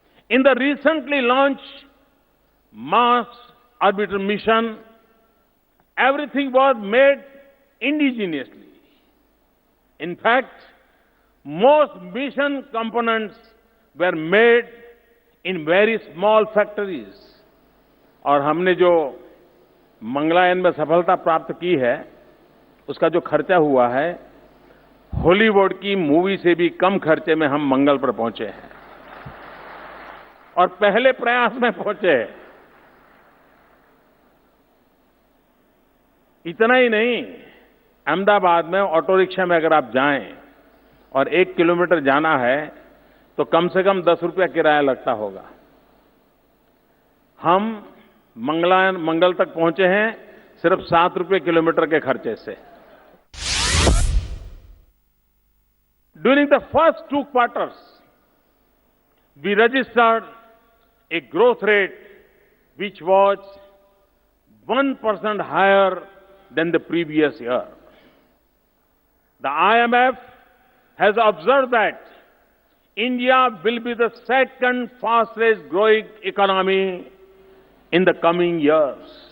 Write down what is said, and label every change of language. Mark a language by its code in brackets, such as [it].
[en] In the recently launched Mars Orbiter mission, everything was made indigenously. In fact, most mission components were made in very small factories. [hi] और हमने जो मंगलायन में सफलता प्राप्त की है, उसका जो खर्चा हुआ है, हॉलीवुड की मूवी से भी कम खर्चे में हम मंगल पर पहुंचे हैं और पहले प्रयास में पहुंचे हैं। इतना ही नहीं, अहमदाबाद में ऑटो रिक्शा में अगर आप जाएं और 1 किलोमीटर जाना है तो कम से कम 10 रुपया किराया लगता होगा। हम मंगल तक पहुंचे हैं सिर्फ 7 रुपये किलोमीटर के खर्चे से। [en] During the first 2 quarters, we registered a growth rate which was 1% higher than the previous year. The IMF has observed that India will be the second fastest growing economy in the coming years.